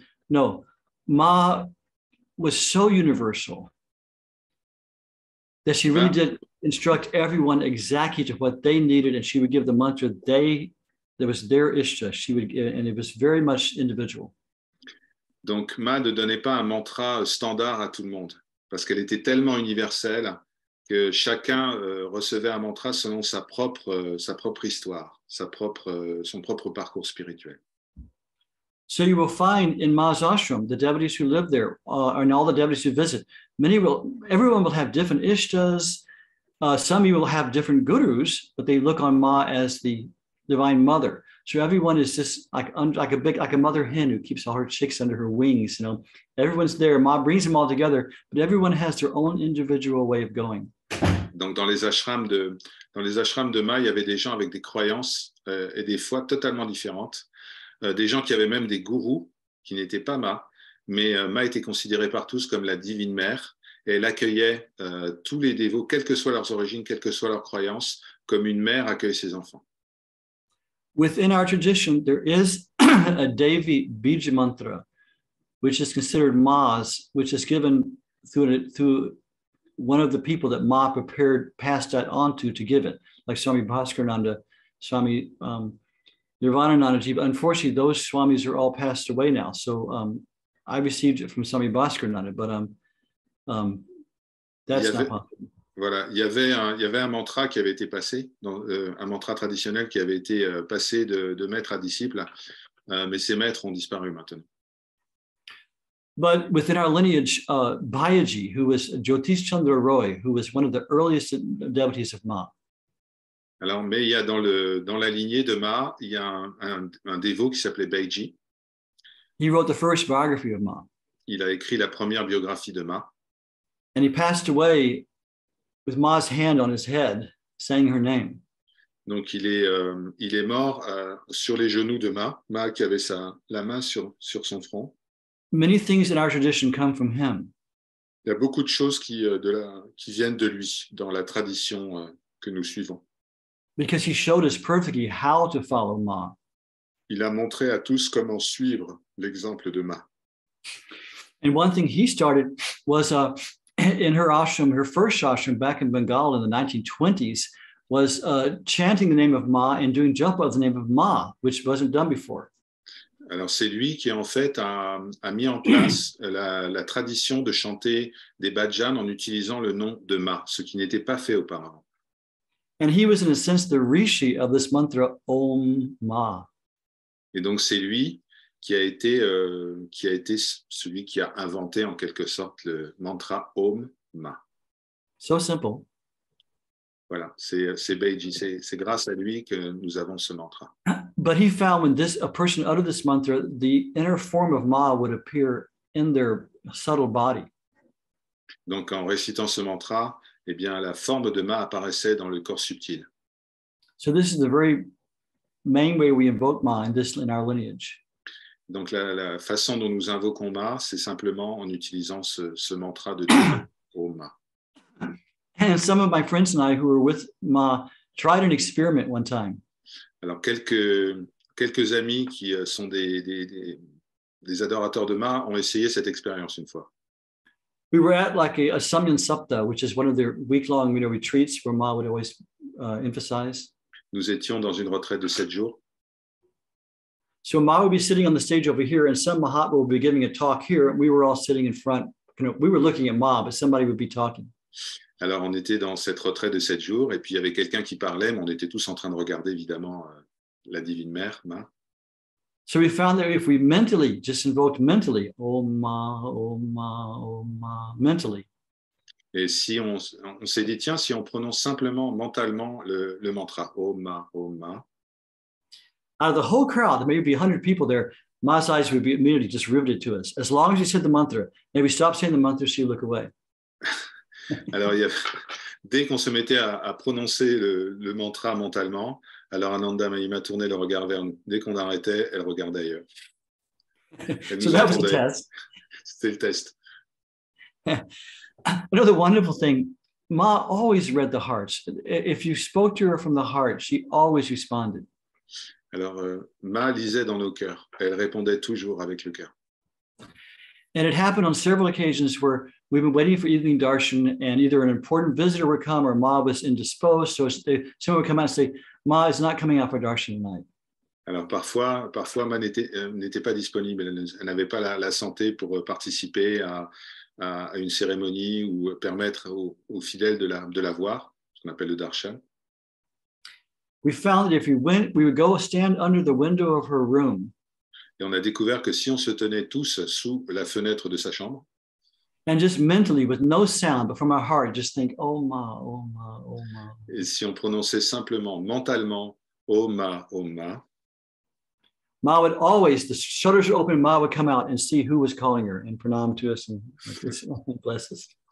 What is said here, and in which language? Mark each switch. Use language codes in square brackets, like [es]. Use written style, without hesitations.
[en] No, Ma was so universal that she really did instruct everyone exactly to what they needed, and she would give the mantra that was their ishta. She would, and it was very much individual. [fr] Donc Ma ne donnait pas un mantra standard à tout le monde parce qu'elle était tellement universelle que chacun recevait un mantra selon sa propre histoire, son propre parcours spirituel. [en] So you will find in Ma's ashram, the devotees who live there, and all the devotees who visit, everyone will have different ishtas. Some you will have different gurus, but they look on Ma as the Divine Mother. So everyone is just like a mother hen who keeps all her chicks under her wings. Everyone's there. Ma brings them all together, but everyone has their own individual way of going. [fr] Donc dans les ashrams de Ma, il y avait des gens avec des croyances et des foi totalement différentes. Des gens qui avaient même des gourous qui n'étaient pas Ma, mais Ma était considérée par tous comme la Divine Mère et elle accueillait tous les dévots, quelles que soient leurs origines, quelles que soient leurs croyances, comme une mère accueille ses enfants. [en] Within our tradition, there is a Devi Bija mantra, which is considered Ma's, which is given through one of the people that Ma passed that on to give it, like Swami Bhaskarnanda, Swami Nirvananandaji. But unfortunately, those Swamis are all passed away now. So I received it from Swami Bhaskarnanda, but that's not possible. [fr] Voilà, il y avait un mantra qui avait été passé, un mantra traditionnel qui avait été passé de maître à disciple, mais ces maîtres ont disparu maintenant. [en] But within our lineage, Bhayaji, who was Jyotish Chandra Roy, who was one of the earliest devotees of Ma. [fr] Alors, mais il y a dans la lignée de Ma, il y a un dévot qui s'appelait Bhayaji. [en] He wrote the first biography of Ma. [fr] Il a écrit la première biographie de Ma. [en] And he passed away with Ma's hand on his head, saying her name. [fr] Donc il est mort sur les genoux de Ma qui avait la main sur son front. [en] Many things in our tradition come from him. [fr] Il y a beaucoup de choses qui viennent de lui dans la tradition que nous suivons. [en] Because he showed us perfectly how to follow Ma. [fr] Il a montré à tous comment suivre l'exemple de Ma. [en] And one thing he started was in her ashram, her first ashram back in Bengal in the 1920s, was chanting the name of Ma and doing japa of the name of Ma, which wasn't done before. [fr] Alors c'est lui qui en fait a mis en place la tradition de chanter des bhajans en utilisant le nom de Ma, ce qui n'était pas fait auparavant. [en] And he was in a sense the rishi of this mantra Om Ma. [fr] Et donc c'est lui qui a été celui qui a inventé en quelque sorte le mantra Om Ma. [en] So simple. [fr] Voilà, c'est Bhayaji, c'est grâce à lui que nous avons ce mantra. [en] But he found when a person uttered this mantra, the inner form of Ma would appear in their subtle body. [fr] Donc en récitant ce mantra, eh bien la forme de Ma apparaissait dans le corps subtil. [en] So this is the very main way we invoke Ma in our lineage. [fr] Donc la façon dont nous invoquons Ma, c'est simplement en utilisant ce mantra de Dieu, Om Ma. [en] And some of my friends and I who were with Ma tried an experiment one time. [fr] Alors quelques amis qui sont des adorateurs de Ma ont essayé cette expérience une fois. [en] We were at like a Samyan Sapta, which is one of their week-long retreats where Ma would always emphasize. [fr] Nous étions dans une retraite de 7 jours. [en] So Ma would be sitting on the stage over here, and some Mahatma would be giving a talk here, and we were all sitting in front. We were looking at Ma, but somebody would be talking. [fr] Alors, on était dans cette retraite de 7 jours, et puis il y avait quelqu'un qui parlait, mais on était tous en train de regarder, évidemment, la Divine Mère, Ma. [en] So we found that if we just invoked mentally, Om Ma, Om Ma, Om Ma, mentally. [fr] Et si on s'est dit, tiens, si on prononce simplement, mentalement, le mantra, Om Ma, Om Ma. [en] Out of the whole crowd, there may be 100 people there, Ma's eyes would be immediately just riveted to us. As long as you said the mantra, maybe stop saying the mantra, she would look away. [fr] Alors, dès qu'on se mettait à prononcer le mantra mentalement, Alors Ananda Mahima tournait le regard vers nous. Dès qu'on arrêtait, elle regardait ailleurs. Elle [en] So [fr] nous [en] that was a [fr] entendait. [en] test. [fr] C'était le test. [en] Another wonderful thing, Ma always read the hearts. If you spoke to her from the heart, she always responded. [fr] Alors, Ma lisait dans nos cœurs. Elle répondait toujours avec le cœur. [en] And it happened on several occasions where we've been waiting for evening darshan, and either an important visitor would come or Ma was indisposed. So someone would come out and say, Ma is not coming out for darshan tonight. [fr] Alors, parfois Ma n'était pas disponible. Elle n'avait pas la santé pour participer à une cérémonie ou permettre aux fidèles de la voir, ce qu'on appelle le darshan. [en] We found that if we went, we would go stand under the window of her room. [fr] Et on a découvert que si on se tenait tous sous la fenêtre de sa chambre, [en] and just mentally, with no sound, but from our heart, just think, oh Ma, oh Ma, oh Ma. [fr] Et si on prononçait simplement, mentalement, oh Ma, [en] Ma would always, the shutters would open, Ma would come out and see who was calling her and pranam to us and bless us.